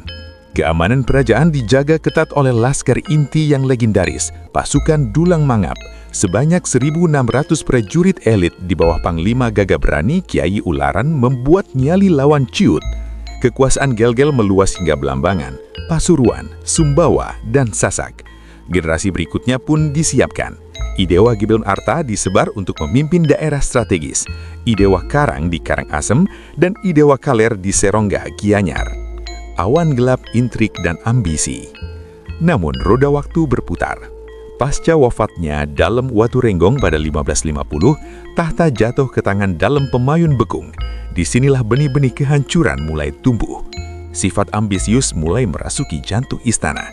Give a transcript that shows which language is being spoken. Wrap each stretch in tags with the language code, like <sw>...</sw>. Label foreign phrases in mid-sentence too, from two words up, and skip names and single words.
<id>Keamanan kerajaan dijaga ketat oleh laskar inti yang legendaris, pasukan Dulang Mangap, sebanyak 1.600 prajurit elit di bawah Panglima Gagah Berani Kiai Ularan membuat nyali lawan ciut. Kekuasaan Gelgel meluas hingga Belambangan, Pasuruan, Sumbawa, dan Sasak. Generasi berikutnya pun disiapkan. Idewa Gedong Arta disebar untuk memimpin daerah strategis, Idewa Karang di Karangasem, dan Idewa Kaler di Serongga, Gianyar. Awan gelap intrik dan ambisi. Namun roda waktu berputar. Pasca wafatnya Dalem Waturenggong pada 1550, tahta jatuh ke tangan Dalem Pemayun Bekung. Disinilah benih-benih kehancuran mulai tumbuh. Sifat ambisius mulai merasuki jantung istana.</id>